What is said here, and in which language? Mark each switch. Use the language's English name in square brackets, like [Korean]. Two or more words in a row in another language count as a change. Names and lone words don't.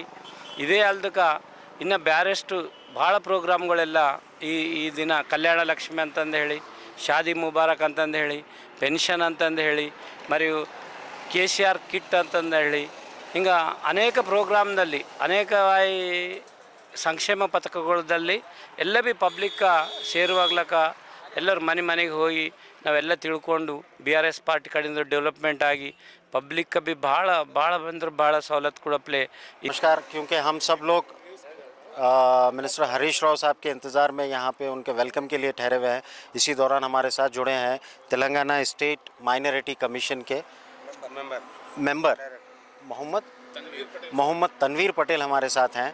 [Kannada] ಇದೇ ಅಲ್ದಕ್ಕೆ ಇನ್ನು ಬ್ಯಾರೆಷ್ಟು ಭಾಳ ಪ್ರೋಗ್ರಾಮ್ಗಳೆಲ್ಲ ಈ ದಿನ ಕಲ್ಯಾಣ ಲಕ್ಷ್ಮಿ ಅಂತಂದು ಹೇಳಿ, ಶಾದಿ ಮುಬಾರಕ್ ಅಂತಂದು ಹೇಳಿ, ಪೆನ್ಷನ್ ಅಂತಂದು ಹೇಳಿ, మరియు KCR ಕಿಟ್ ಅಂತಂದು ಹೇಳಿ, ಹಿಂಗೆ ಅನೇಕ ಪ್ರೋಗ್ರಾಮ್ದಲ್ಲಿ ಅನೇಕ ಸಂಕ್ಷೇಮ ಪಥಕಗಳಲ್ಲಿ ಎಲ್ಲ ಭೀ ಪಬ್ಲಿಕ್ಕ ಸೇರುವಾಗ್ಲಕ್ಕ ಎಲ್ಲರೂ ಮನೆಗೆ ಹೋಗಿ ನಾವೆಲ್ಲ ತಿಳ್ಕೊಂಡು ಬಿ ಆರ್ ಎಸ್ ಪಾರ್ಟಿ ಕಡೆಯಿಂದ ಡೆವಲಪ್ಮೆಂಟ್ ಆಗಿ ಪಬ್ಲಿಕ್ ಭೀ ಭಾಳ ಬಂದ್ರೆ ಭಾಳ ಸವಲತ್ತು ಕೊಡಪ್ಲೆ. [Hindi] नमस्कार, क्योंकि हम सब लोग मिनिस्टर हरीश राव साहब के इंतज़ार में यहाँ पे उनके वेलकम के लिए ठहरे हुए हैं, इसी दौरान हमारे साथ जुड़े हैं तेलंगाना स्टेट माइनॉरिटी कमीशन के मेंबर मोहम्मद तनवीर पटेल हमारे साथ हैं।